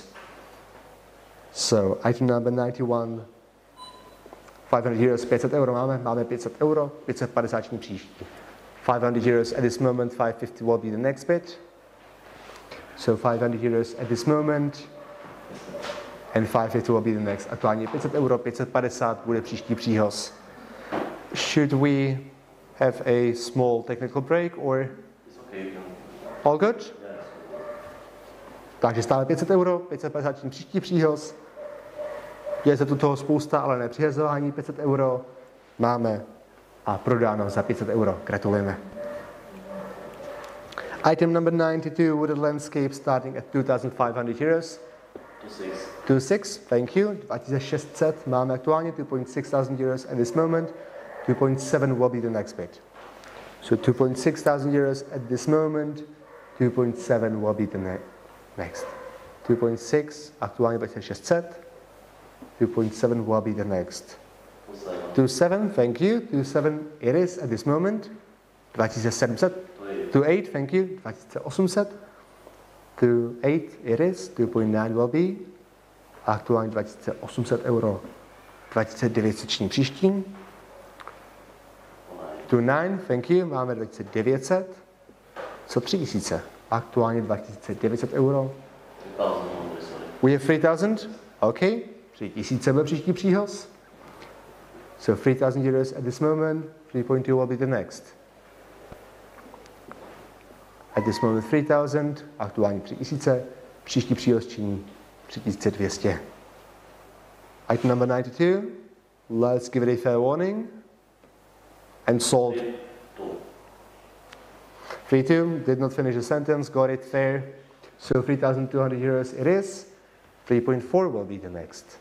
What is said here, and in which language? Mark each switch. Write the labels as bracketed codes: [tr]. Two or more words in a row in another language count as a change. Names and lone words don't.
[en] So, item number 91, 500 euros, [cs] 500 euro máme 500 euro, 550 činí příští. [en] 500 euros at this moment, 550 will be the next bit. So 500 euros at this moment, and 550 will be the next. [cs] Aktuálně 500 euro, 550 bude příští příhoz. [en] Should we have a small technical break, or It's okay. all good? [cs] Takže stále 500 euro, 550 činí příští příhoz. Je se tu toho spousta, ale ne přihazování. 500 euro máme a prodáno za 500 euro. Gratulujeme. [en] Item number 92, wooded landscape, starting at 2,500 euros. 2,600, thank you. 2600 [cs] máme aktuálně, [en] 2.6 thousand euros at this moment. 2.7 will be the next bit. So 2.6 thousand euros at this moment. 2.7 will be the next. 2.6, aktuálně 2600. 2.7 will be the next. 2.7, thank you. 2.7 it is at this moment. 2700. 2.8, thank you. 2800. 2.8 it is. 2.9 will be. [cs] Aktuálně 2800 euro. 2900 činí příští. 2.9, [en] thank you. [cs] Máme 2900. Co 3000? Aktuálně 2900 euro. [en] We have 3000. Okay. [cs] 3000 byl příští příhoz. [en] So 3000 euros at this moment. 3.2 will be the next. At this moment 3000. [cs] Aktuálně 3000. Příští příhoz činí 3200. [en] Item number 92. Let's give it a fair warning. And sold. 3.2, did not finish the sentence, got it fair. So 3,200 euros it is. 3.4 will be the next.